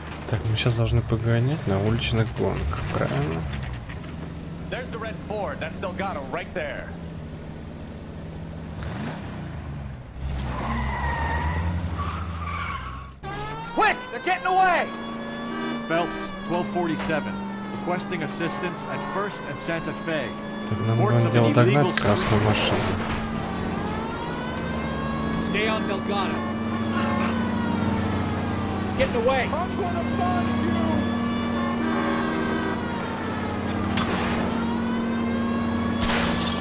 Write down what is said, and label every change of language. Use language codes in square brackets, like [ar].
[ru] Так, мы сейчас должны погонять на уличных гонках, правильно? [en] There's the red Ford. That's Delgado right there. Quick! They're getting away! Phelps, 1247. Requesting assistance at 1st and Santa Fe. [ru] Так, нам нужно дело догнать красную машину. [en] Stay on Delgado. Getting away. I'm gonna find you.